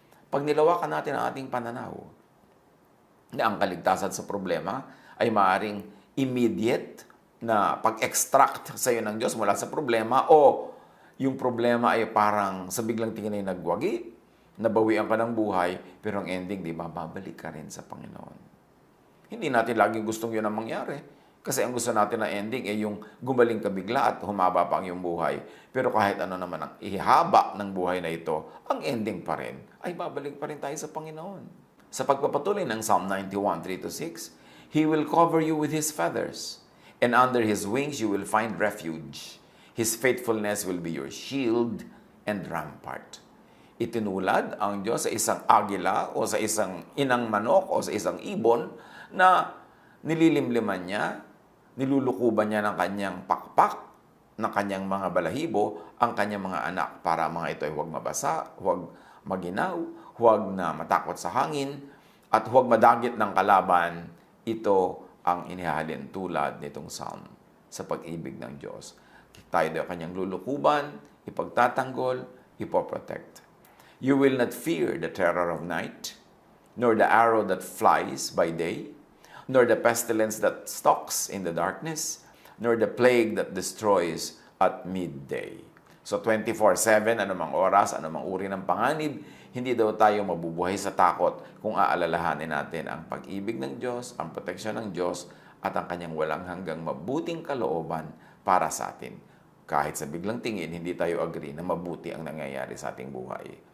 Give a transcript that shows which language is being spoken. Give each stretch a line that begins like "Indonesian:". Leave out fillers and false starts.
Filipino: Pag nilawakan natin ang ating pananaw, na ang kaligtasan sa problema ay maaaring immediate na pag-extract sa iyo ng Diyos mula sa problema o yung problema ay parang sa biglang tingin ay nagwagi, nabawian ka ng buhay, pero ang ending, di ba, babalik ka rin sa Panginoon. Hindi natin laging gustong yun ang mangyari. Kasi ang gusto natin na ending ay yung gumaling ka bigla at humaba pa ang iyong buhay. Pero kahit ano naman ang ihaba ng buhay na ito, ang ending pa rin ay babalik pa rin tayo sa Panginoon. Sa pagpapatuloy ng
English: Psalm 91:3-6, He will cover you with His feathers, and under His wings you will find refuge. His faithfulness will be your shield and rampart.
Filipino: Itinulad ang Diyos sa isang agila o sa isang inang manok o sa isang ibon na nililimliman niya, nilulukuban niya ng kanyang pakpak, ng kanyang mga balahibo, ang kanyang mga anak para mga ito ay huwag mabasa, huwag maginaw, huwag na matakot sa hangin, at huwag madagit ng kalaban. Ito ang inihalin tulad nitong psalm sa pag-ibig ng Diyos. Tayo daw kanyang lulukuban, ipagtatanggol, ipoprotect.
English: You will not fear the terror of night, nor the arrow that flies by day, nor the pestilence that stalks in the darkness, nor the plague that destroys at midday.
Filipino: So 24/7, anumang oras, anumang uri ng panganib, hindi daw tayo mabubuhay sa takot kung aalalahanin natin ang pag-ibig ng Diyos, ang proteksyon ng Diyos, at ang kanyang walang hanggang mabuting kalooban para sa atin. Kahit sa biglang tingin, hindi tayo agree na mabuti ang nangyayari sa ating buhay.